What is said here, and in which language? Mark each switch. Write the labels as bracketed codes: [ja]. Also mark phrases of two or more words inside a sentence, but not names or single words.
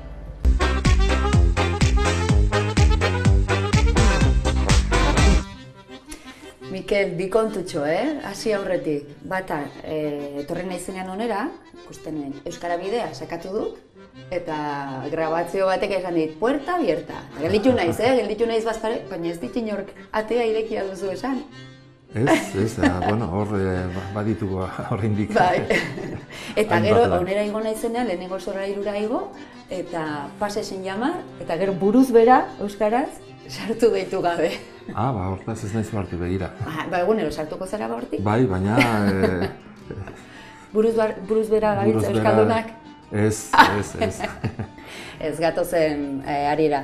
[eu] Mikel, bi kontutxo, hasi aurretik. Bata, etorri naizenean onera, ikusten euskara bidea sakatu dut, eta grabazio batek esan dit, [es] puerta abierta. [eu] Gelditu naiz bazpare, baina ez dit inork atea irekia duzu esan. Ez, bueno, hor baditugu horreindik. Bai. Eta gero, onera igo naizenean, lehenengo Solairura igo, eta [es] pase sin llamar, [eu] eta gero buruz bera, euskaraz, sartu deitu gabe. Hortaz ez naiz hartu begira. Egunero sartuko zara hortik? Bai, baina... Buruz bera gabiltza euskaldunak? Ez. Ez gatozen harira.